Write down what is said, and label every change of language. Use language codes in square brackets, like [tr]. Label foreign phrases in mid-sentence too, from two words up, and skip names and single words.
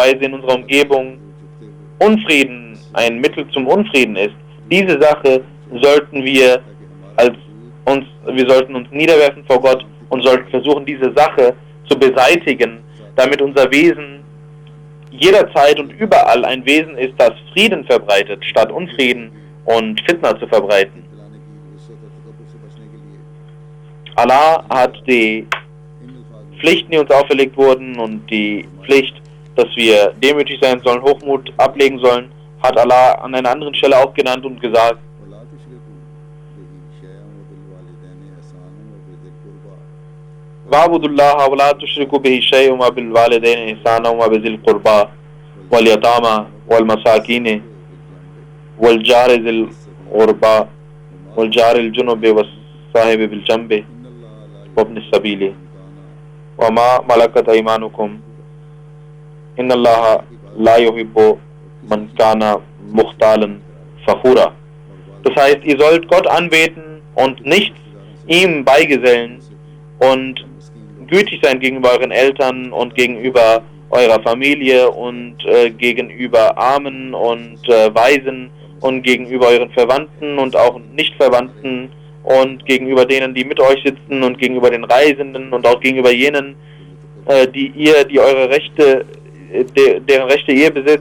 [de] Weise in unserer Umgebung Unfrieden, ein Mittel zum Unfrieden ist, diese Sache sollten wir sollten uns niederwerfen vor Gott und sollten versuchen, diese Sache zu beseitigen, damit unser Wesen jederzeit und überall ein Wesen ist, das Frieden verbreitet, statt Unfrieden und Fitna zu verbreiten. Allah hat die Pflichten, die uns auferlegt wurden, und die Pflicht, dass wir demütig sein sollen, Hochmut ablegen sollen, hat Allah an einer anderen Stelle auch genannt und gesagt, [ar] واعبدوا الله ولا تشركوا به شيئا وبالوالدين إحسانا وبذي القربى واليتامى والمساكين والجار ذي القربى والجار الجنب والصاحب بالجنب وابن السبيل وما ملكت أيمانكم إن الله لا يحب من كان مختالا فخورا. [de] Das heißt, ihr sollt Gott anbeten und nicht ihm beigesellen und gütig sein gegenüber euren Eltern und gegenüber eurer Familie und gegenüber Armen und Waisen und gegenüber euren Verwandten und auch Nichtverwandten und gegenüber denen, die mit euch sitzen und gegenüber den Reisenden und auch gegenüber jenen, die eure Rechte, deren Rechte ihr besitzt.